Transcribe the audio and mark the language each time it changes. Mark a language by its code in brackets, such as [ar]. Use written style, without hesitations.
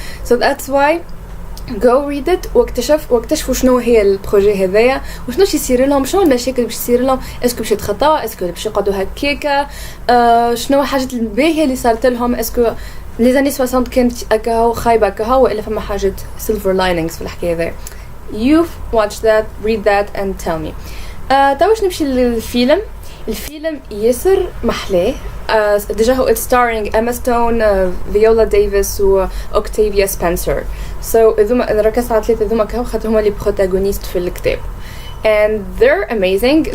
[en] so that's why go read it [ar] واكتشفوا شنو هي البروجي هذايا وشنو يصير لهم، شنو المشاكل باش تصير لهم، اسكو باش يتخطاوا، اسكو باش يقعدوا هكاكا، شنو الحاجات الباهيه اللي صارت لهم، اسكو لي زاني 60 كانت هكا خايبه هكا ولا فما حاجه [en] silver linings [ar] في الحكايه هذايا. [en] you watch that read that and tell me. [ar] تو باش نمشي للفيلم. الفيلم ياسر محلاه. ديجا هو [en] it's starring Emma Stone, Viola Davis و Octavia Spencer. [ar] so إذوما ركزت على ثلاثة إذوما كهو خاطر هما اللي بروتاغونيست في الكتاب [en] and they're amazing.